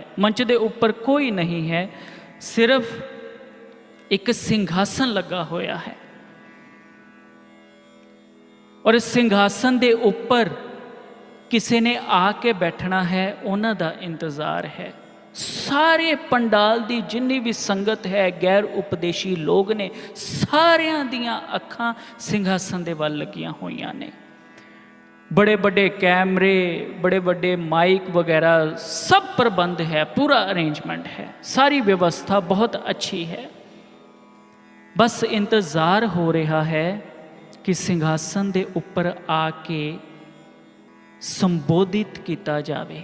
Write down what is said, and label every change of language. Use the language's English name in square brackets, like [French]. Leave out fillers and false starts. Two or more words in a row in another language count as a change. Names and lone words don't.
[Punjabi] ਮੰਚ ਦੇ ਉੱਪਰ ਕੋਈ ਨਹੀਂ ਹੈ, ਸਿਰਫ ਇੱਕ ਸਿੰਘਾਸਨ ਲੱਗਾ ਹੋਇਆ ਹੈ। ਔਰ ਇਸ ਸਿੰਘਾਸਨ ਦੇ ਉੱਪਰ ਕਿਸੇ ਨੇ ਆ ਕੇ ਬੈਠਣਾ ਹੈ, ਉਹਨਾਂ ਦਾ ਇੰਤਜ਼ਾਰ ਹੈ। सारे पंडाल दी जिन्नी भी संगत है, गैर उपदेशी लोग ने, सारियां दियां अखां सिंघासन दे वल लगियां होईयां ने। [Hindi] बड़े बड़े कैमरे, बड़े बड़े माइक वगैरह सब प्रबंध है, पूरा अरेंजमेंट है, सारी व्यवस्था बहुत अच्छी है। बस इंतज़ार हो रहा है कि [Punjabi] ਸਿੰਘਾਸਨ ਦੇ ਉੱਪਰ [Hindi] आके संबोधित किया जाए।